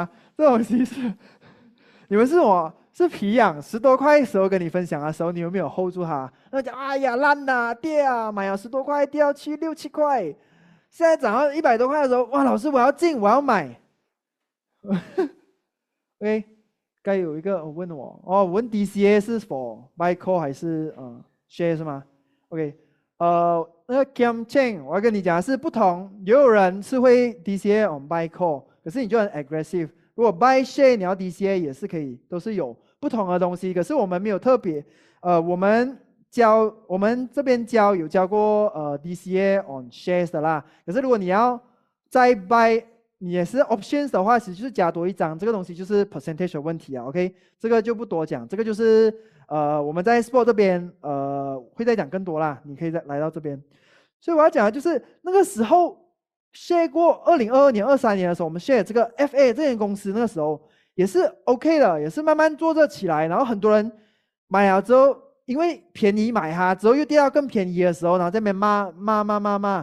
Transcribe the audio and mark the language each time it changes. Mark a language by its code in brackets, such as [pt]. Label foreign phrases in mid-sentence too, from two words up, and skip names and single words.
[zh] 这东西是你们是我是皮痒10多块的时候跟你分享的时候，你有没有 hold 住它？那讲哎呀烂呐，跌啊，买了10多块掉去6、7块，现在涨到100多块的时候，哇，老师我要进，我要买。OK， 该有一个问我哦，问 DCA 是 [en] for buy call [zh] 还是share 是吗 ？OK， 那个 Cam Cheng 我要跟你讲的是不同，也有人是会 [en] DCA on buy call， [zh] 可是你就很 aggressive。如果 [en] buy share [zh] 你要 DCA 也是可以，都是有不同的东西。可是我们没有特别，我们这边有教过 [en] DCA on shares [zh] 的啦。可是如果你要再 buy， 你也是 options 的话，其实就是加多一张，这个东西就是 percentage 的问题啊。OK， 这个就不多讲，这个就是我们在 sport 这边会再讲更多啦，你可以再来到这边。所以我要讲的就是那个时候 share 过2022年、23年的时候，我们 share 这个 FA 这间公司，那个时候也是 OK 的，也是慢慢做着起来，然后很多人买了之后，因为便宜买它，之后又跌到更便宜的时候，然后在那边骂。